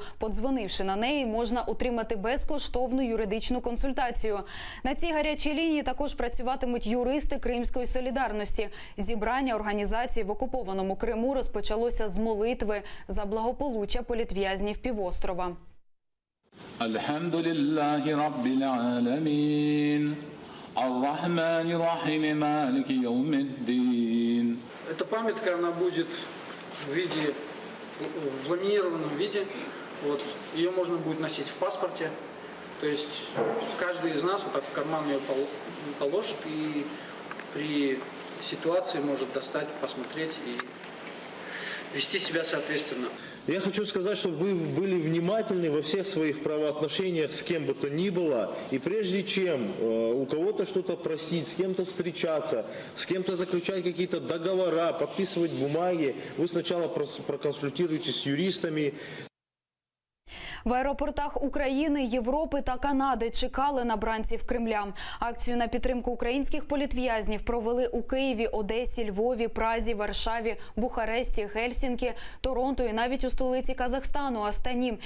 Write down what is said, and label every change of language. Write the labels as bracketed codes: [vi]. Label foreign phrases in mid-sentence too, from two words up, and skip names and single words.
[uk] Подзвонивши на неї, можна отримати безкоштовну юридичну консультацію. На цій гарячій лінії також працюватимуть юристи Кримської солідарності. Зібрання організації в окупованому Криму розпочалося з молитви за благополуччя політв'язнів півострова. [ar] الحمد لله رب العالمين الرحمن الرحيم مالك يوم الدين. [ru] Эта памятка, она будет в виде, в ламинированном виде. Вот, ее можно будет носить в паспорте. То есть каждый из нас вот так в карман ее положит и при ситуации может достать, посмотреть и вести себя соответственно. Я хочу сказать, чтобы вы были внимательны во всех своих правоотношениях с кем бы то ни было. И прежде чем у кого-то что-то просить, с кем-то встречаться, с кем-то заключать какие-то договора, подписывать бумаги, вы сначала проконсультируйтесь с юристами. [uk] В аеропортах України, Європи та Канади чекали на бранців Кремля. Акцію на підтримку українських політв'язнів провели у Києві, Одесі, Львові, Празі, Варшаві, Бухаресті, Гельсінкі, Торонто і навіть у столиці Казахстану – Астані.